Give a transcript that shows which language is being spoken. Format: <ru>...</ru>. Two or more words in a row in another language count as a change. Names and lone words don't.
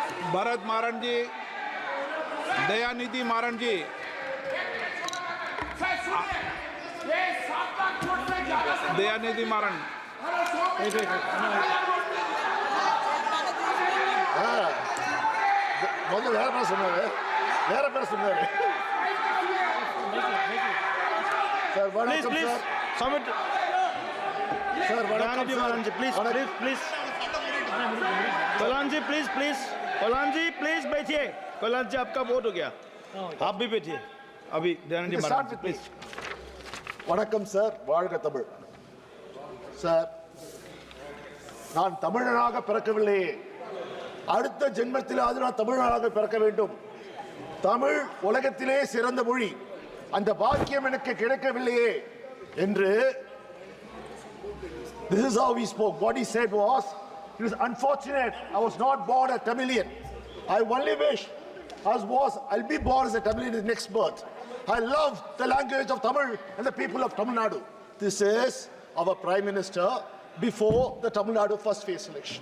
<hi>भरत मारन जी, दयानिधि मारन जी, दयानिधि मारन।</hi> <ta>முதல்ல வேற பேர் சொன்னாரு, வேற பேர் சொன்னாரு. சார் வணக்கம் சார்.</ta> <en>Submit.</en> <ta>சார் வணக்கம்</ta> <en>Dhayanidhi Maran ji, please. Peralai ji, please. Peralai ji, please</en> <hi>बैठिए.</hi> <en>Peralai ji,</en> <hi>आपका वोट हो गया. आप भी बैठिए. अभी Dhayanidhi Maran ji,</hi> <en>please.</en> <ta>வணக்கம் சார், வாழ்க தமிழ். சார், நான் தமிழனாக பிறக்கவில்லையே, அடுத்த ஜென்மத்திலாவது நான் தமிழனாக பிறக்க வேண்டும். தமிழ் உலகத்திலே சிறந்த மொழி, அந்த பாக்கியம் எனக்கு கிடைக்கவில்லையே என்று.</ta> <en>This is how he spoke. What he said was, it was unfortunate I was not born a Tamilian. I only wish I'll be born as a Tamilian in the next birth. I love the language of Tamil and the people of Tamil Nadu. This is our Prime Minister before the Tamil Nadu first phase election.</en>